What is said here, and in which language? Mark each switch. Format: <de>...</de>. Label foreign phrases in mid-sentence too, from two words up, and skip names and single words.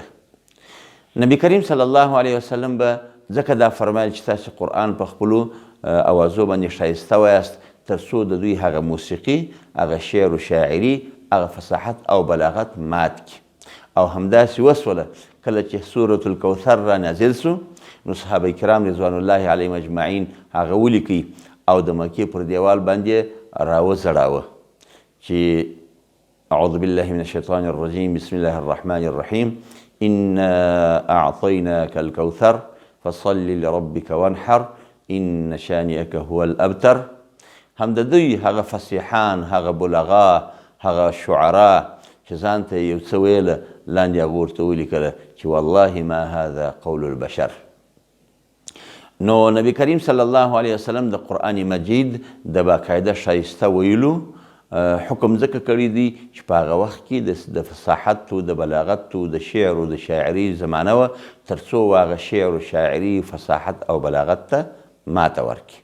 <ps>نبی کریم</ps> <ar>صلی الله علیه وسلم</ar> <ps>به ځکه دا فرمایل چې تاسې قرآن په خپلو اوازو باندې ښایسته وایاست تر څو د دوی هغه موسیقي، هغه شعر و شاعري، هغه فصاحت او بلاغت مات کړي. او همداسې وسوله کله چې سورة الکوثر را نازل سو نو صحابه کرام</ps> <ar>رضوان الله علیهم اجمعین</ar> <ps>هغه ولیکي او د مکې پر دیوال باندې راوځړاوه چې</ps> <ar>اعوذ بالله من الشیطان الرجیم بسم الله الرحمن الرحیم انا اعطیناک الکوثر فصل لربک وانحر ان شانئک هو الابتر.</ar> <ps>هم د دوی هغه فصیحان، هغه بلغا، هغه شعرا چې ځان ته یو څه ویله لاندې هغه ورته ولیکله چې</ps> <ar>والله ما هذا قول البشر.</ar> <ps>نو نبی کریم</ps> <ar>صلی الله علیه وسلم</ar> <ps>د قرآن مجید د باقاعده ښایسته ویلو حکم ځکه کړی دی چې په هغه وخت کې د فصاحت و د بلاغت و د شعر و د شاعري زمانه وه تر څو هغه شعر و شاعري، فصاحت او بلاغت ته ماته ورکړي.</ps>